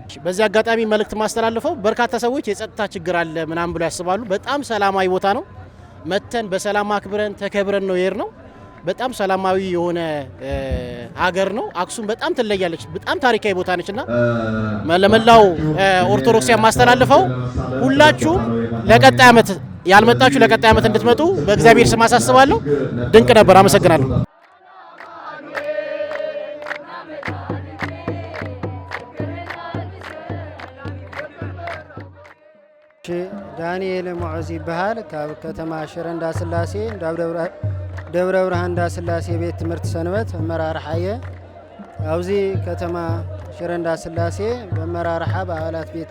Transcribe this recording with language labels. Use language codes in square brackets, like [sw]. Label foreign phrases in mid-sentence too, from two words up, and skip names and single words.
[am] በዚህ አጋጣሚ መልእክት ማስተላልፈው በርካታ ሰዎች የጸጥታ ችግር አለ ምናምን ብለው ያስባሉ። በጣም ሰላማዊ ቦታ ነው። መተን በሰላም አክብረን ተከብረን ነው የሄድነው። በጣም ሰላማዊ የሆነ ሀገር ነው። አክሱም በጣም ትለያለች። በጣም ታሪካዊ ቦታ ነችና ለመላው ኦርቶዶክሳውያን ማስተላልፈው ሁላችሁም ለቀጣይ ዓመት ያልመጣችሁ ለቀጣይ ዓመት እንድትመጡ በእግዚአብሔር ስም አሳስባለሁ። ድንቅ ነበር። አመሰግናለሁ። [ti] ዳንኤል ሙዑዝ ይባሃል። ካብ ከተማ ሽረ እንዳስላሴ ደብረ ብርሃን እንዳስላሴ ቤት ትምህርት ሰንበት አመራርሓ እየ። ኣብዚ ከተማ ሽረ እንዳስላሴ በአመራርሓ በዓላት ቤት